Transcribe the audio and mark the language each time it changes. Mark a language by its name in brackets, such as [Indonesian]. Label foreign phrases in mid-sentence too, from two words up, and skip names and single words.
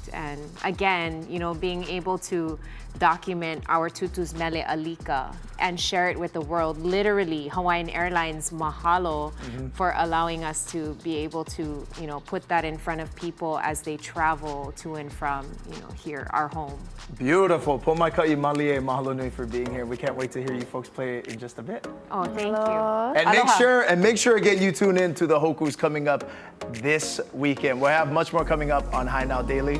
[English] And again, you know, being able to document our tutu's [Hawaiian] mele alika [English] and share it with the world. Literally, Hawaiian Airlines mahalo for allowing us to be able to, you know, put that in front of people as they travel to and from, you know, here, our home. Beautiful. Pomaikai malie, [Hawaiian] mahalo nui [English] for being here. We can't wait to hear you folks play it in just a bit. Oh, thank you. And make sure again you tune in to the Hōkū's coming up this weekend. We'll have much more coming up on High Now Daily.